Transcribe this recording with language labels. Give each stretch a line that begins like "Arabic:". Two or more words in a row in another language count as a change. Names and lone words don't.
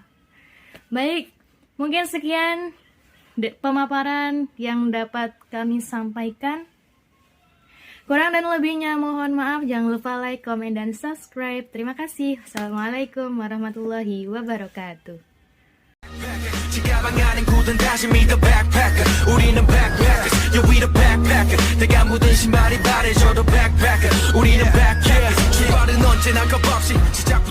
Indonesian: Baik, mungkin sekian pemaparan yang dapat kami sampaikan. Kurang dan lebihnya mohon maaf. Jangan lupa like, komen, dan subscribe. Terima kasih.
Arabic: السلام عليكم ورحمة الله وبركاته.
Korean: 지가방 안엔 굳은 다짐이
English: the backpacker
Korean: 우리는
English: backpackers yeah we the backpacker
Korean: 내가 묻은 신발이 바래져도 backpacker 우리는 backpackers 출발은 언제나 겁없이